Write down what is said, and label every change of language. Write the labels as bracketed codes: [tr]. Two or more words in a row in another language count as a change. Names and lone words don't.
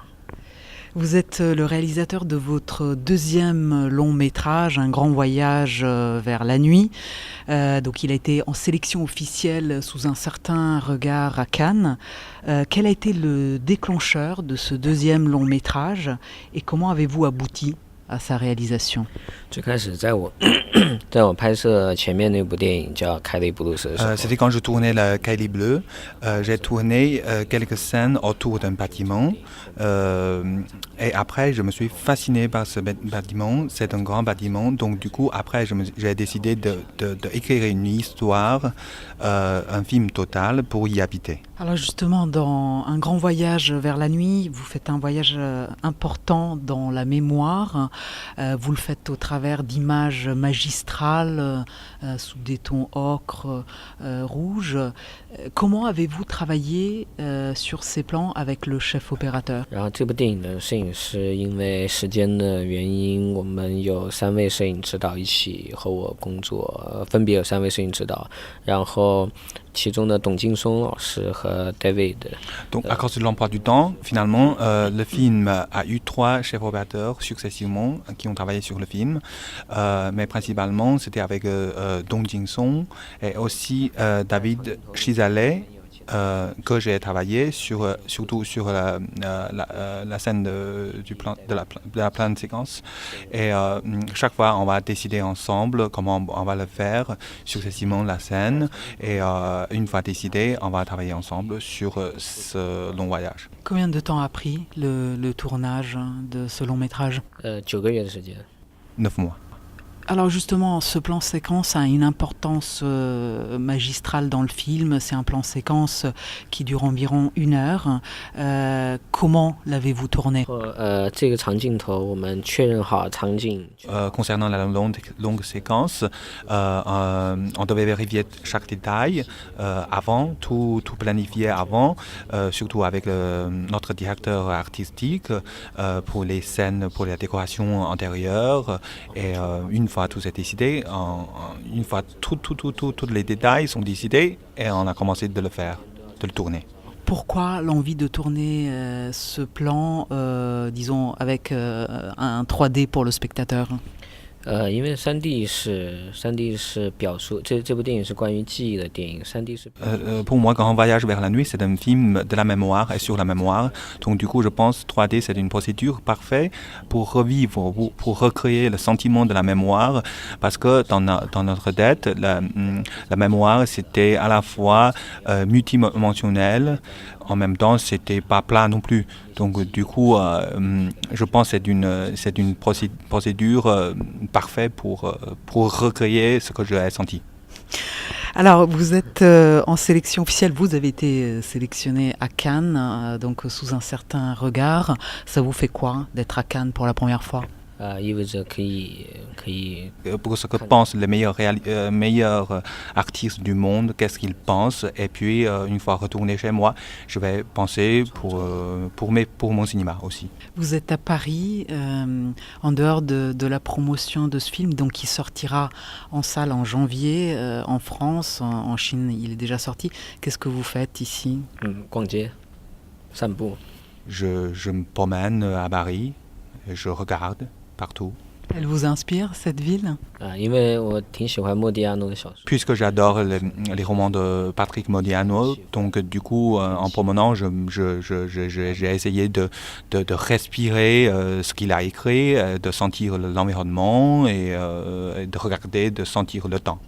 [fr] Vous êtes le réalisateur de votre deuxième long métrage, Un grand voyage vers la nuit. Donc il a été en sélection officielle sous un certain regard à Cannes. Quel a été le déclencheur de ce deuxième long métrage et comment avez-vous abouti à sa réalisation? [zh] 最开始在我拍摄前面那部电影叫《凯利布鲁斯》的时候， [fr] C'était quand je tournais la Kylie Bleue. J'ai tourné quelques scènes autour d'un bâtiment. Et après, je me suis fasciné par ce bâtiment. C'est un grand bâtiment. Donc, du coup, après, j'ai décidé d'écrire une histoire, un film total pour y habiter. Alors justement, dans Un grand voyage vers la nuit, vous faites un voyage important dans la mémoire. Vous le faites au travers d'images magistrales sous des tons ocre, rouge. Comment avez-vous travaillé sur ces plans avec le chef opérateur? [zh] 然后这部电影的摄影师因为时间的原因，我们有3位摄影指导一起和我工作，分别有3位摄影指导，然后其中的董劲松老师和 David. [fr] Donc, à cause de l'emploi du temps, finalement, le film a eu 3 chefs opérateurs successivement qui ont travaillé sur le film. Mais principalement, c'était avec Dong Jin-song et aussi David Chizaleh, que j'ai travaillé surtout sur la scène de la pleine séquence. Et chaque fois, on va décider ensemble comment on va le faire successivement la scène. Et une fois décidé, on va travailler ensemble sur ce long voyage. Combien de temps a pris le tournage de ce long métrage? [zh] 9 个月的时间。 [fr] 9 mois. Alors justement, ce plan séquence a une importance magistrale dans le film. C'est un plan séquence qui dure environ 1 heure. Comment l'avez-vous tourné? [zh] 这个长镜头我们确认好场景。 [fr] Concernant la longue séquence, on devait vérifier chaque détail avant, tout planifier avant, surtout avec notre directeur artistique pour les scènes, pour la décoration antérieure. Et une fois tout est décidé, une fois tous les détails sont décidés, et on a commencé de le faire, de le tourner. Pourquoi l'envie de tourner ce plan, disons, avec un 3D pour le spectateur? [zh] 因为3D 是表述，这部电影是关于记忆的电影。3D 是。 [fr] Pour moi, Grand Voyage vers la nuit, c'est un film de la mémoire et sur la mémoire. Donc du coup, je pense 3D, c'est une procédure parfaite pour revivre, pour recréer le sentiment de la mémoire, parce que dans notre tête, la mémoire, c'était à la fois multidimensionnel. En même temps, c'était pas plat non plus. Donc, du coup, je pense que c'est une procédure parfaite pour recréer ce que j'ai senti. Alors, vous êtes en sélection officielle. Vous avez été sélectionné à Cannes, donc sous un certain regard. Ça vous fait quoi d'être à Cannes pour la première fois? [zh] 意味着可以 [fr] Pour ce que pensent les meilleurs artistes du monde, qu'est-ce qu'ils pensent. Et puis, une fois retourné chez moi, je vais penser pour mon cinéma aussi. Vous êtes à Paris, en dehors de la promotion de ce film, donc qui sortira en salle en janvier, en France, en Chine, il est déjà sorti. Qu'est-ce que vous faites ici? [zh] 逛街、散步。 [fr] Je me promène à Paris, et je regarde partout. Elle vous inspire, cette ville? [zh] 因为我挺喜欢莫迪亚诺的小说。 [fr] Puisque j'adore les romans de Patrick Modiano, donc du coup, en promenant, j'ai essayé de respirer ce qu'il a écrit, de sentir l'environnement et de regarder, de sentir le temps.